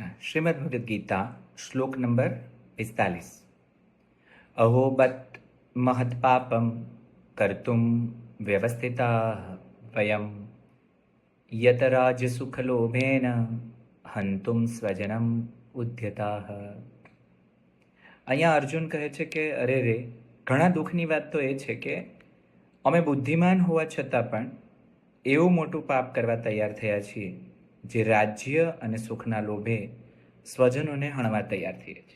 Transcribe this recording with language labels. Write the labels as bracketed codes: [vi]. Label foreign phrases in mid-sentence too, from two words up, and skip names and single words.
[hi] श्रीमद् भगवद गीता श्लोक नंबर 45। [sa] अहो बत महत्पापम कर्तुम व्यवस्थिता वयम यतराजसुखलोभेन हंतुम स्वजनम उद्यता। [gu] અહીંયા અર્જુન કહે છે કે અરે રે, ઘણા દુઃખની વાત તો એ છે કે અમે બુદ્ધિમાન હોવા છતાં પણ એવું મોટું પાપ કરવા તૈયાર થયા છીએ જે રાજ્ય અને સુખના લોભે સ્વજનોને હણવા તૈયાર થઈએ છીએ.